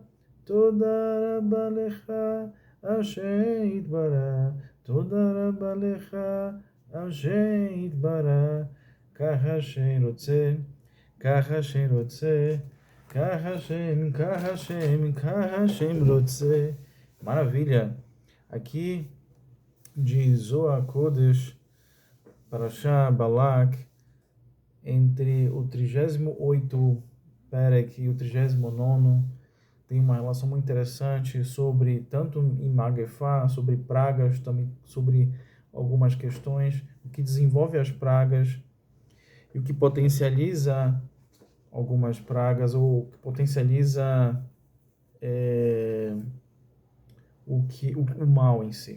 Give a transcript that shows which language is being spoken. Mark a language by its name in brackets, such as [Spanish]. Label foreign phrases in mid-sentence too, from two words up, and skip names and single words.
[Hebrew] תודה רבה לך, אשר יתברך. תודה רבה לך, אשר יתברך, ככה שרוצה, ככה שרוצה, ככה שרוצה. [Portuguese] Maravilha! Aqui de Zohar Kodesh, Parashá Balak, entre o 38º Perek e o 39º, tem uma relação muito interessante sobre, tanto em Magefá, sobre pragas, também sobre algumas questões, o que desenvolve as pragas e o que potencializa algumas pragas, ou que potencializa o mal em si.